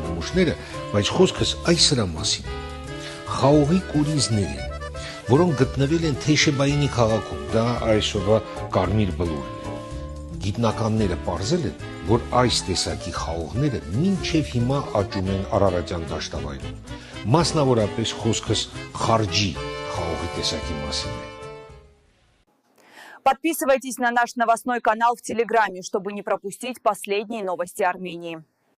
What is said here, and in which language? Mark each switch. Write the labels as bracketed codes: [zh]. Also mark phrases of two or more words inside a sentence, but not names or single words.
[hy] նմուշները, բայց խոսքս այս սրա մասին։ Խաղողի կորիզներ են, որոնք գտնվել են Թեշեբայինի քաղաքում, դա այսօրվա Կարմիր բլուրն է։ Գիտնականները պարզել են, որ այս տեսակի խաղողները մինչև հիմա աճում են Արարատյան դաշտավայրում։ Մասնավորապես խոսքս խարջի խաղողի տեսակի մասին է։ [ru] Подписывайтесь на наш новостной канал в Телеграме, чтобы не пропустить последние новости Армении.